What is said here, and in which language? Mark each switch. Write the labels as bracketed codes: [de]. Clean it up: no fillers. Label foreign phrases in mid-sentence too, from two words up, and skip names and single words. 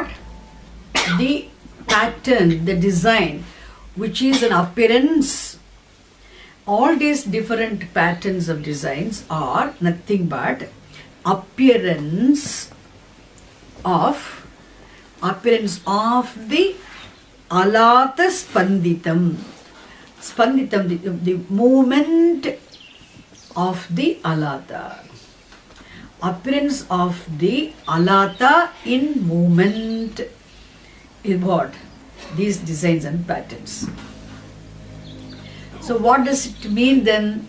[en] The pattern, the design, which is an appearance. All these different patterns of designs are nothing but appearance of the [sa] alata spanditam. [en] Spanditam, the movement of the alata. Appearance of the alata in movement is what? These designs and patterns. So what does it mean then?